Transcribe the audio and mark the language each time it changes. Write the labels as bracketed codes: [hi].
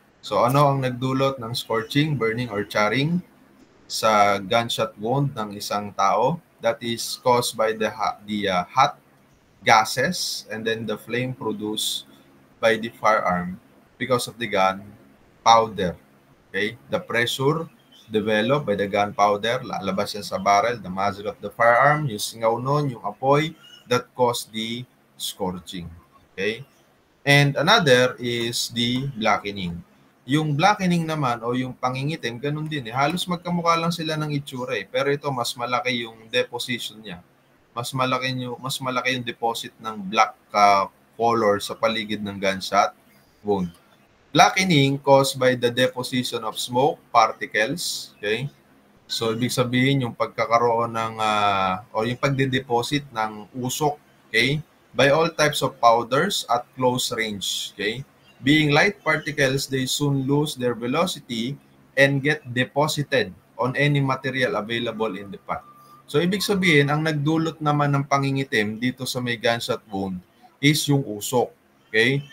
[tl] So, ano ang nagdulot ng scorching, burning, or charring sa gunshot wound ng isang tao? [en] That is caused by the hot gases and then the flame produced by the firearm because of the gunpowder. Okay? The pressure developed by the gunpowder, [tl] lalabas yan sa barrel, [en] the muzzle of the firearm, [tl] yung singaw nun, yung apoy, [en] that caused the scorching. Okay? And another is the blackening. [tl] Yung blackening naman o yung pangingitim, ganun din eh. Halos magkamukha lang sila ng itsura eh. Pero ito, mas malaki yung deposition niya. Mas malaki yung deposit ng black color sa paligid ng gunshot wound. [en] Blackening caused by the deposition of smoke particles. Okay? [tl] So, ibig sabihin yung pagkakaroon ng o yung pagde-deposit ng usok, okay? [en] By all types of powders at close range, okay? Being light particles, they soon lose their velocity and get deposited on any material available in the path. [tl] So, ibig sabihin, ang nagdulot naman ng pangingitim dito sa may gunshot wound is yung usok, okay?